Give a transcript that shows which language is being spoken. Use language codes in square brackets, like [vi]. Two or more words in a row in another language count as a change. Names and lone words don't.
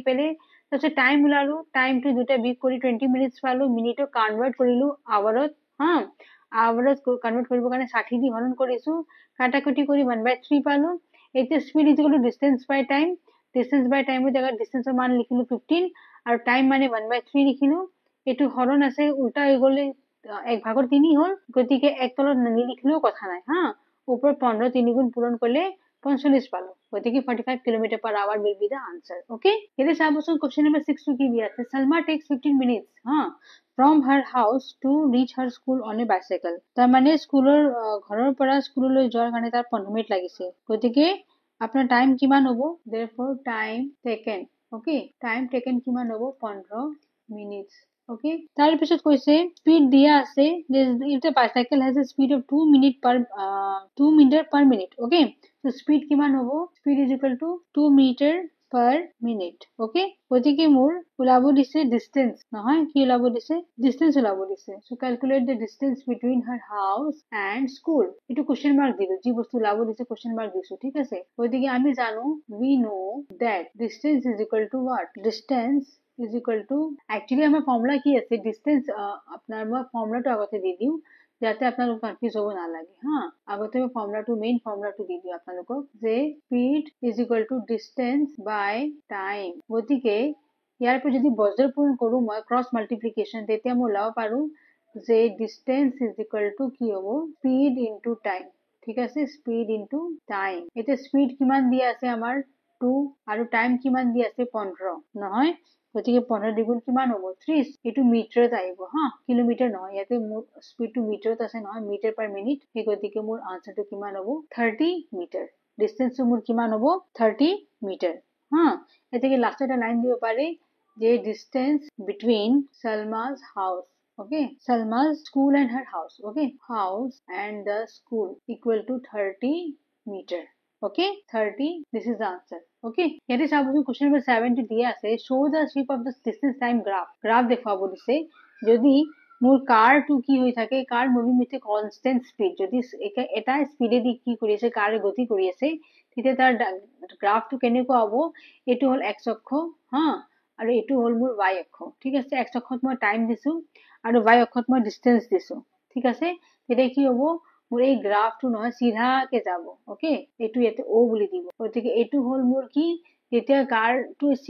[as] পেলে তাৰপিছত টাইম ওলালো টাইমটো দুটা বিয়োগ কৰি 20 মিনিটস পালো মিনিটক কনভাৰ্ট কৰিলো আৱাৰত হা আৱাৰত কনভাৰ্ট কৰিবৰ কাৰণে 60 দি হৰণ কৰিছো কাটাকুটি কৰি 1/3 পালো এতিয়া [en] speed is equal to distance by time [as] জায়গাত ডিসটেন্সৰ মান লিখিলো 15 আৰু টাইম মানে 1/3 লিখিলো এটো হৰণ আছে উল্টা হৈ গলে 1 ভাগৰ 3 হল গতিকে এক তলত নিলিখিলেও কথা নাই হা উপৰ 15 3 গুণ পূৰণ কৰিলে 45 পালো গতিকে 45 [en] kilometre per hour will be the answer okay [as] এতিয়া চাবচোন কোশ্চেন নম্বৰ 6 টো কি দিয়া আছে [en] Salma takes 15 minutes [as] হা [en] from her house to reach her school on a bicycle [as] তাৰ মানে স্কুলৰ ঘৰৰ পৰা স্কুললৈ যোৱাৰ কাৰণে তাৰ 15 মিনিট লাগিছে গতিকে আপোনাৰ টাইম কিমান হ'ব [en] therefore time taken okay time taken [as] কিমান হ'ব 15 minutes ওকে, তাৰ পিছত কৈছে স্পীড দিয়া আছে যে [en] if the bicycle has a speed of 2 meter per minute, okay, so speed [as] কিমান হ'ব, [en] speed is equal to 2 meter per minute, [as] okay, গতিকে মোৰ ওলাব দিছে distance, নহয় কি ওলাব দিছে, distance ওলাব দিছে, [en] so calculate the distance between her house and school, এইটো question mark [as] দিলো, যি বস্তু ওলাব দিছে [en] question mark [as] দিছো, ঠিক আছে, গতিকে আমি জানো [en] we know that distance is equal to what, distance is equal to, actually [as] আমাৰ ফৰ্মুলা কি আছে, [en] distance [as] আপোনাৰ মই ফৰ্মুলাটো আগতে দি দিওঁ যাতে আপোনালোক কনফিউজ হ'ব নালাগে, হা, আগতে মই ফৰ্মুলাটো মেইন ফৰ্মুলাটো দি দিওঁ আপোনালোকক, যে [en] speed is equal to distance by time, [as] গতিকে ইয়াৰ পৰা যদি বজ্ৰ পূৰণ কৰোঁ মই [en] cross multiplication, [as] তেতিয়া মই ওলাব পাৰোঁ যে [en] distance is equal to [as] কি হ'ব, [en] speed into time, [as] ঠিক আছে, [en] speed into time, [as] এতিয়া speed কিমান দিয়া আছে আমাৰ 2 আৰু টাইম কিমান দিয়া আছে 15, নহয়, গতিকে 15 দ্বিগুণ কিমান হ'ব 30, এইটো মিটাৰত আহিব, হা, কিলোমিটাৰ নহয়, ইয়াতে মোৰ স্পীডটো মিটাৰত আছে নহয়, [en] meter per minute, [as] সেই গতিকে মোৰ আনসাৰটো কিমান হ'ব 30 মিটাৰ, ডিষ্টেন্সটো মোৰ কিমান হ'ব 30 মিটাৰ, হা, গতিকে লাষ্টত এটা লাইন দিব পাৰে যে [en] distance between Salma's house, okay, Salma's school and her house, okay, house and the school equal to 30 meter, okay, 30, this is the answer, okay, [as] ইয়াতে চাবচোন [en] question number 7 [as] টো দিয়া আছে [en] show the shape of the distance time graph [as] দেখুৱাব দিছে, যদি মোৰ কাৰটো কি হৈ থাকে, [en] car moving with a constant speed, [as] যদি এটা স্পীডেদি কি কৰি আছে, কাৰ গতি কৰি আছে, তেতিয়া তাৰ গ্ৰাফটো কেনেকুৱা হ'ব, এইটো হ'ল x অক্ষ, হা, আৰু এইটো হ'ল মোৰ y অক্ষ, ঠিক আছে, x অক্ষত মই টাইম দিছো আৰু y অক্ষত মই ডিষ্টেন্স দিছো, ঠিক আছে, তেতিয়া কি হ'ব, মোৰ এই গ্ৰাফটো নহয় চিধাকে যাব, ওকে, এইটো ইয়াতে O বুলি দিব, গতিকে এইটো হ'ল মোৰ কি, যেতিয়া কাৰটো